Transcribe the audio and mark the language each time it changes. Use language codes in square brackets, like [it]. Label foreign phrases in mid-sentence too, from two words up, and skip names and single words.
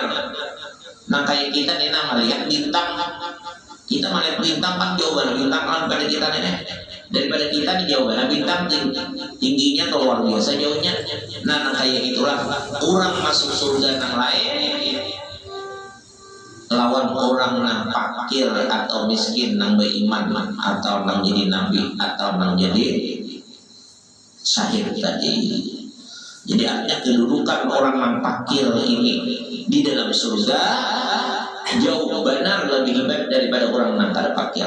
[id] Nah kayak kita nih melihat bintang, kita melihat bintang kan jauh benar. Bintang kan pada kita nih. Daripada kita di jauh banget bintang tingginya tuh luar biasa jauhnya. Nah kayak itulah orang masuk surga yang lain lawan orang nang fakir atau miskin nang beriman atau nang jadi nabi atau nang jadi syahid tadi. Jadi artinya kedudukan orang nang fakir ini di dalam surga jauh benar lebih hebat daripada orang nang kada fakir.